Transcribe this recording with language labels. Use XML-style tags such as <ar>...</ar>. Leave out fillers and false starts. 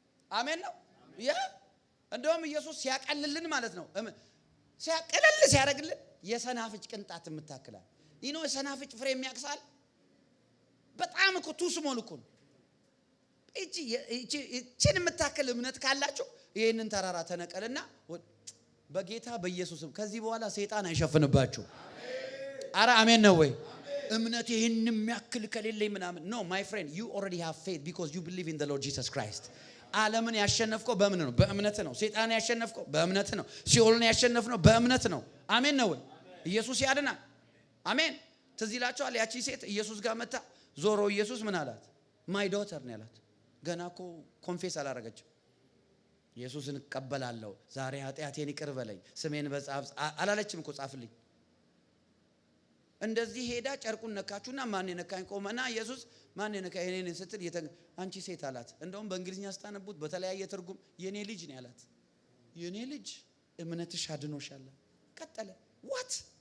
<am>አሜን ነው ያ እንደውም ኢየሱስ ሲያቀልልን ማለት ነው ሲያቀልል ሲያደርግልን የሰናፍጭ ቅንጣት የምታክላል ይኖ የሰናፍጭ ፍሬ የሚያክሳል በጣም እኮ ቱስሞል እኮ እቺን የምታክል እምነት ካላችሁ ይሄንን ተራራ ተነቀልና በጌታ በኢየሱስም ከዚህ በኋላ ሰይጣን አይሸፍንባችሁ። አረ አሜን ነው ወይ? እምነት ይሄን የሚያክል ከሌለኝ ምናምን</am> <en>no my friend you already have faith because you believe in the Lord Jesus Christ.</en> <am>ዓለምን ያሸነፍከው በእምነት ነው። በእምነት ነው። ሰይጣን ያሸነፍከው በእምነት ነው። ሲኦልን ያሸነፍነው በእምነት ነው። አሜን ነው ወይ? ኢየሱስ ያድናል። አሜን። ትዝ ይላችኋል ያቺ ሴት ኢየሱስ ጋር መጣ። ዞሮ ኢየሱስ ምን አላት? ማይ ዶተር ነው ያላት። ገና እኮ ኮንፌስ አላረገችም። ኢየሱስን እቀበላለሁ ዛሬ ኃጢአቴን ይቅር በለኝ ስሜን በጻፍ አላለችም እኮ ጻፍልኝ። እንደዚህ ሄዳ ጨርቁን ነካችሁና ማን የነካኝ ቆመና ኢየሱስ ማን የነካኝ እኔ ነኝ ስትል አንቺ ሴት አላት። እንደውም በእንግሊዝኛ ስታነቡት በተለያየ ትርጉም የኔ ልጅ ነው ያላት። የኔ ልጅ እምነትሽ አድኖሻል። ቀጠለ ዋት</am>